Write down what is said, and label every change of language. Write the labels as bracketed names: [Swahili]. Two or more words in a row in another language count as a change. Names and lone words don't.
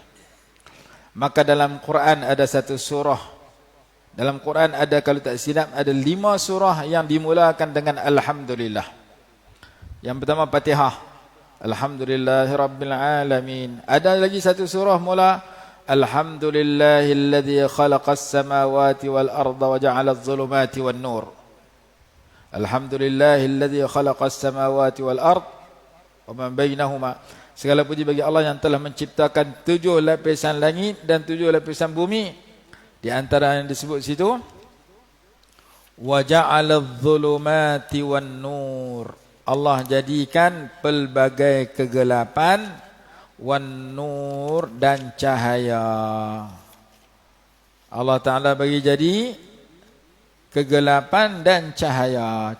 [Malay] Maka dalam Quran ada satu surah. Dalam Quran ada, kalau tak silap, ada 5 surah yang dimulakan dengan Alhamdulillah. Yang pertama Fatihah, [Arabic] الحمد لله رب العالمين. [Malay] Ada lagi satu surah mula [Arabic] الحمد لله الذي خلق السماوات والأرض وجعل الظلمات والنور. الحمد لله الذي خلق السماوات والأرض وما بينهما. [Malay] Segala puji bagi Allah yang telah menciptakan 7 lapisan langit dan 7 lapisan bumi. Di antara yang disebut situ [Arabic] وجعل الظلمات والنور. [Malay] Allah jadikan pelbagai kegelapan, [Arabic] والنور, [Malay] dan cahaya. Allah Ta'ala bagi jadi kegelapan dan cahaya.